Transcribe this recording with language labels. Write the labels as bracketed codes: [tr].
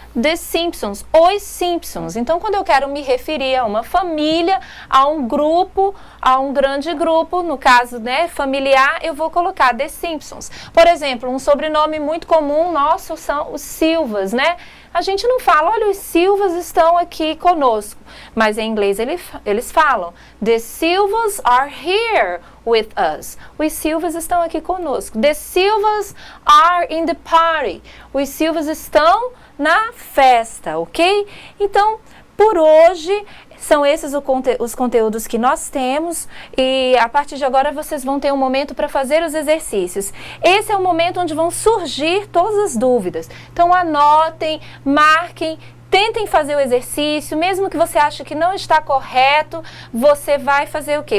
[pt] The Simpsons, os Simpsons. Então, quando eu quero me referir a uma família, a um grupo, a um grande grupo, no caso, né, familiar, eu vou colocar The Simpsons. Por exemplo, um sobrenome muito comum nosso são os Silvas, né? A gente não fala, olha, os Silvas estão aqui conosco, mas em inglês eles falam, [en] The Silvas are here with us. [pt] Os Silvas estão aqui conosco. [en] The Silvas are in the party. [pt] Os Silvas estão na festa, ok? Então, por hoje, são esses os conteúdos que nós temos e a partir de agora vocês vão ter um momento para fazer os exercícios. Esse é o momento onde vão surgir todas as dúvidas. Então anotem, marquem, tentem fazer o exercício, mesmo que você ache que não está correto, você vai fazer o quê?